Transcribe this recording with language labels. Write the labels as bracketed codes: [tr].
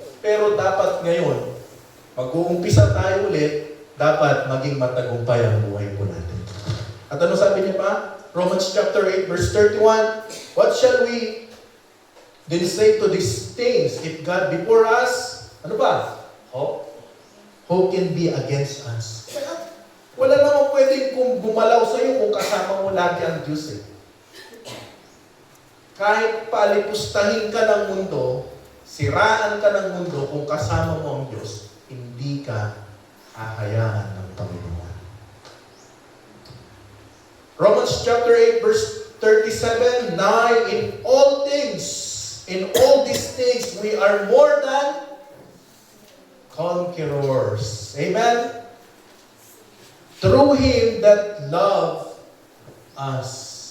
[tl] Pero dapat ngayon, mag-uumpisa tayo ulit, dapat maging matagumpay ang buhay po natin. At ano sabi niya pa? [en] Romans chapter 8 verse 31, what shall we then say to these things? If God be for us, [tl] ano ba? [en] Who can be against us? [tl] Wala namang pwedeng kung bumalaw sa iyo kung kasama mo lagi ang Diyos eh. Kahit palipustahin ka ng mundo, siraan ka ng mundo, kung kasama mo ang Diyos, hindi ka hahayaan ng Panginoon. [en] Romans chapter 8 verse 37, now in all these things, we are more than conquerors. Amen? Through Him that loved us.